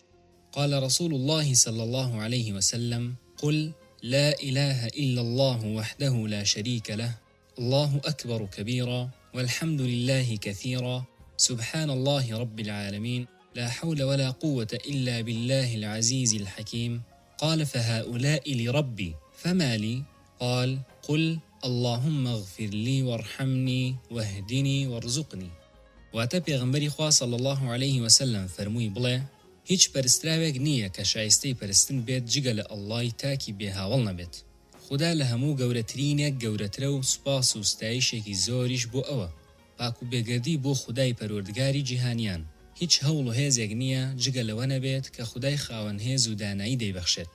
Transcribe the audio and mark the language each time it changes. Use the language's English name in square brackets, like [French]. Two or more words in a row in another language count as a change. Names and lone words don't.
[Arabic] قال رسول الله صلى الله عليه وسلم: قل لا إله إلا الله وحده لا شريك له، الله أكبر كبيرا والحمد لله كثيرا، سبحان الله رب العالمين، لا حول ولا قوة إلا بالله العزيز الحكيم. قال: فهؤلاء لربي فما لي؟ قال: قل اللهم اغفر لي وارحمني واهدني وارزقني. [Central Kurdish] واتە پێغەمبەری خوا [Arabic] صلى الله عليه وسلم [Central Kurdish] فەرمووی بڵێ: هیچ پەرستراوێک نییە کە شایستەی پەرستن بێت جگە لە ئەڵڵای تاکی بێهاوڵ نەبێت. خوددا لە هەموو گەورەترینێک گەورەترە و سوپاس و ستایشێکی زۆریش بۆ ئەوە، پاک و بێگەردی بۆ خودای پەروەردگاری جیهانیان. هیچ هەوڵ و هێزێک نییە جگە لەوە نەبێت کە خودای خاوەن هێز و دانایی دەیبەخشێت.